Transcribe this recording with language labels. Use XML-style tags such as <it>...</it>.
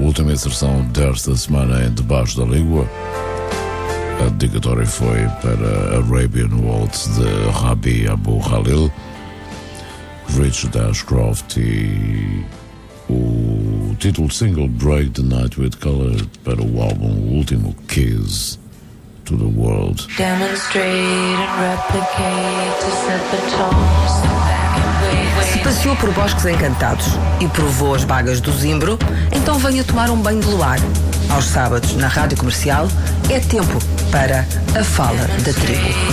<pt>Inserção desta semana em Debaixo da Língua. A dedicatória foi para Arabian Waltz de Rabi Abu Khalil, Richard Ashcroft, e o título single Break the Night with Color para o álbum último Keys to the World.</pt> <en>Demonstrate and replicate to set the tones.</en> <pt>Se passeou por bosques encantados e provou as bagas do Zimbro, então venha tomar um banho de luar. Aos sábados, na Rádio Comercial, é tempo para a Fala da Tribo.</pt>